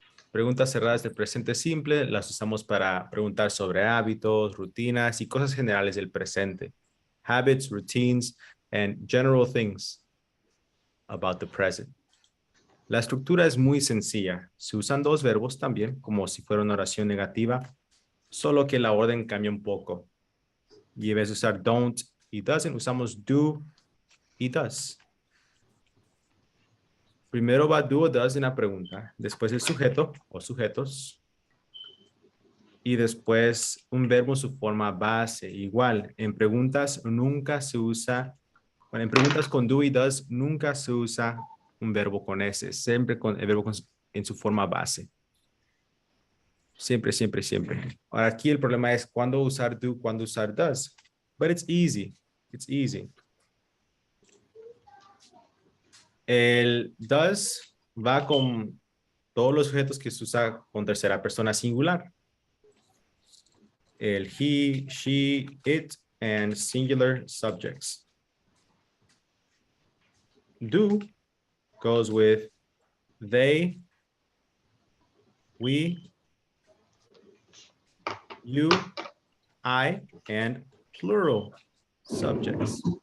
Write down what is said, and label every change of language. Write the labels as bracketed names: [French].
[Spanish] Preguntas cerradas del presente simple las usamos para preguntar sobre hábitos, rutinas y cosas generales del presente. [English] Habits, routines, and general things about the present. [Spanish] La estructura es muy sencilla. Se usan dos verbos también, como si fuera una oración negativa, solo que la orden cambia un poco. Y en vez de usar don't y doesn't, usamos do y does. Primero va do o does en la pregunta, después el sujeto o sujetos, y después un verbo en su forma base. Igual, en preguntas nunca se usa, bueno, en preguntas con do y does nunca se usa un verbo con S, siempre con el verbo en su forma base. Siempre, siempre, siempre. Ahora aquí el problema es cuándo usar do, cuándo usar does. [English] But it's easy. It's easy. [Spanish] El does va con todos los sujetos que se usa con tercera persona singular. [English] El he, she, it, and singular subjects. Do goes with they, we, you, I, and plural subjects.